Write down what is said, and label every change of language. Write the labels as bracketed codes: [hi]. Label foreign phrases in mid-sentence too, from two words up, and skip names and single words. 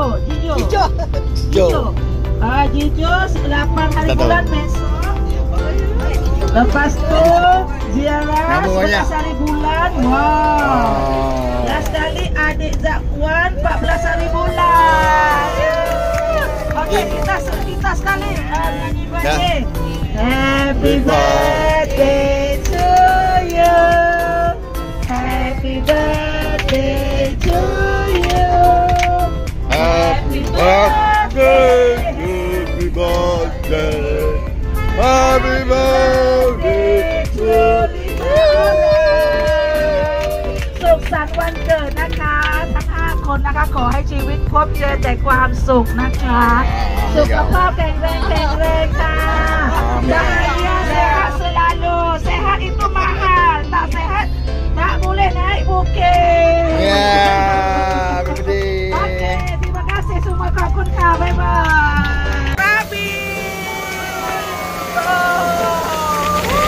[ms] Jijo 8 hari bulan besok. Lepas tu ziarah 11 hari bulan. Wow. Last kali adik Zakwan 14 hari bulan. Okey, kita sekali nyanyi birthday. [en] Happy birthday to you. Happy birthday to you. Happy birthday. Happy birthday. Happy birthday to you. [th] สุขสันต์วันเกิดนะคะทั้ง5คนนะคะขอให้ชีวิตพบเจอแต่ความสุขนะคะสุขภาพแข็งแรงค่ะ [ms] bahagia sehat selalu. Sehat itu mahal, tak sehat tak boleh naik bukit. [en] Happy birthday. [ms] Okey, terima kasih semua, [th] ขอบคุณค่ะ บ๊ายบาย Krabi.